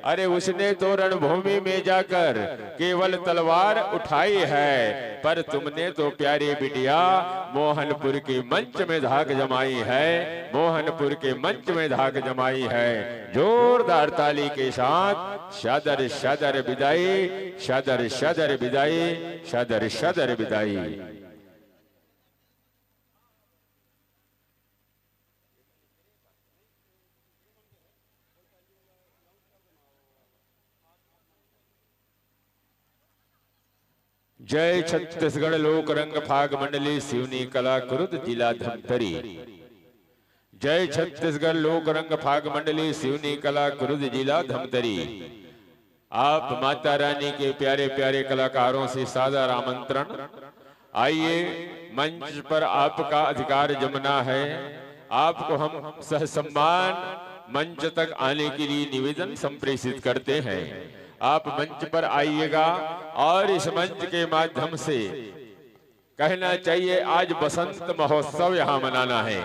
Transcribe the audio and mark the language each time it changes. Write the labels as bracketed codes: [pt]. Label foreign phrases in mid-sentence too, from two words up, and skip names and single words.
[hi] अरे उसने तो रणभूमि में जाकर केवल तलवार उठाई है, पर तुमने तो प्यारी बिटिया मोहनपुर के मंच में धाक जमाई है, मोहनपुर के मंच में धाक जमाई है। जोरदार ताली के साथ शादर शादर विदाई, शादर शादर विदाई, शादर शादर विदाई। जय छत्तीसगढ़ लोक रंग फाग मंडली सिवनी कला कुरुद जिला धमतरी। जय छत्तीसगढ़ लोक रंग फाग मंडली सिवनी कला कुरुद जिला धमतरी। आप माता रानी के प्यारे प्यारे कलाकारों से सादर आमंत्रण। आइए मंच पर आपका अधिकार जमना है। आपको हम सह सम्मान मंच तक आने के लिए निवेदन संप्रेषित करते हैं। आप मंच पर आइएगा और इस मंच के माध्यम से कहना चाहिए आज बसंत महोत्सव यहाँ मनाना है।